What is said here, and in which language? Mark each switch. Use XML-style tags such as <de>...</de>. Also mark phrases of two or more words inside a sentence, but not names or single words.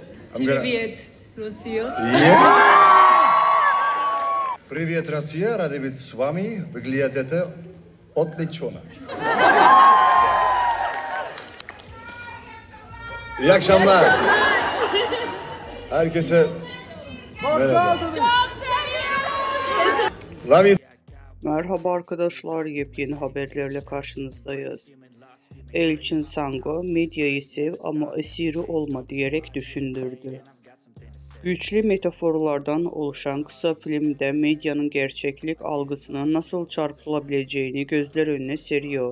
<ru>Привет, Россия. Привет, Россия. Рады быть с вами. Выглядит это отлично.</ru> <tr>İyi akşamlar. Herkese merhaba.</tr> <en>Love you.</en> <tr>Merhaba arkadaşlar, yepyeni haberlerle karşınızdayız. Elçin Sango, medyayı sev ama esiri olma diyerek düşündürdü. Güçlü metaforlardan oluşan kısa filmde medyanın gerçeklik algısına nasıl çarpılabileceğini gözler önüne seriyor.</tr>